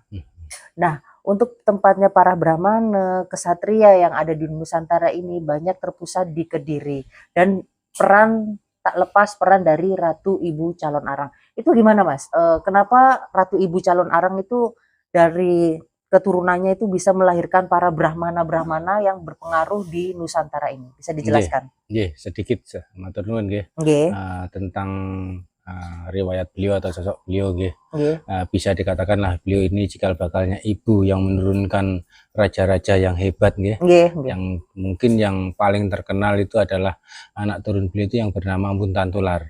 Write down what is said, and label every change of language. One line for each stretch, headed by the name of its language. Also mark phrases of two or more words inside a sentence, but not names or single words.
Indonesian: Nah, untuk tempatnya para Brahmana, kesatria yang ada di Nusantara ini banyak terpusat di Kediri. Dan tak lepas peran dari Ratu Ibu Calon Arang. Itu gimana, Mas? Kenapa Ratu Ibu Calon Arang itu dari keturunannya itu bisa melahirkan para Brahmana-Brahmana yang berpengaruh di Nusantara ini? Bisa dijelaskan?
Javanese: Nggih, sedikit matur nuwun nggih.
Indonesian: Tentang riwayat beliau atau sosok beliau nggih. Bisa dikatakanlah beliau ini cikal bakalnya ibu yang menurunkan raja-raja yang hebat nggih. Yang mungkin yang paling terkenal itu adalah anak turun beliau itu yang bernama Mpu Tantular.